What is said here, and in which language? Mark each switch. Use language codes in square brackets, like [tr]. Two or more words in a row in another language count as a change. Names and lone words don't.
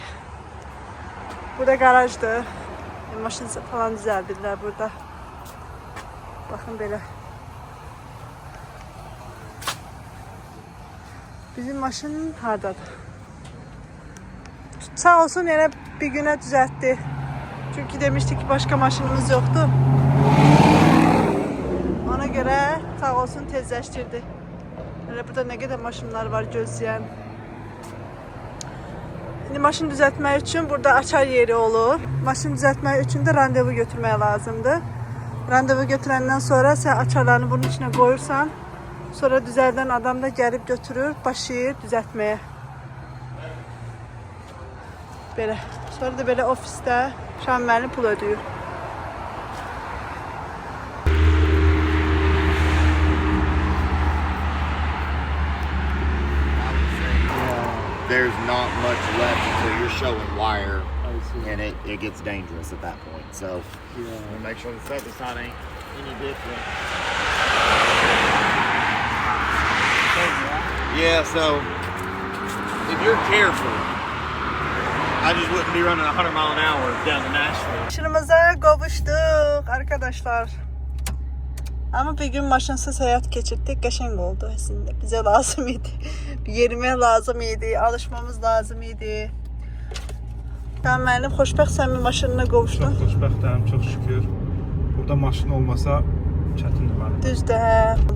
[az] Burada qarajdır. Maşın falan düzəldirlər burada. Baxın belə. Bizim maşın hardadır? [tr] Sağ olsun yine bir güne düzeltti. Çünkü demiştik ki başka maşınımız yoktu. Ona göre sağ olsun tezleştirdi. Yani burada ne kadar maşınlar var gözleyen. Şimdi maşın düzeltmek için burada açar yeri olur. Maşın düzeltmek için de randevu götürmeye lazımdı. [az] Randevu götürenden sonra sen açarlarını bunun içine koyursan, sonra düzəldən adam da gəlib götürür, başlayır düzəltməyə. Belə. Sonra da belə ofisdə Şahin müəllim pul ödəyir. [en] There's not much left until you're showing wire, and it gets dangerous at that point. So make sure the set side ain't any different. Yeah, so if you're careful, I just wouldn't be running 100 mile an hour down to Nashville. [az] Maşınımıza qovuşduq arkadaşlar. Ama bir gün maşınsız həyat keçirdik, qəşəng oldu əslində. Bizə lazım idi. Yerimə lazım idi, alışmamız lazım idi. Şahin müəllim, xoşbəxtsən mi maşınına qovuşdun? Çox xoşbəxtəm, çox şükür. Burada maşın olmasa çətindir mənim. Düzdür, hə.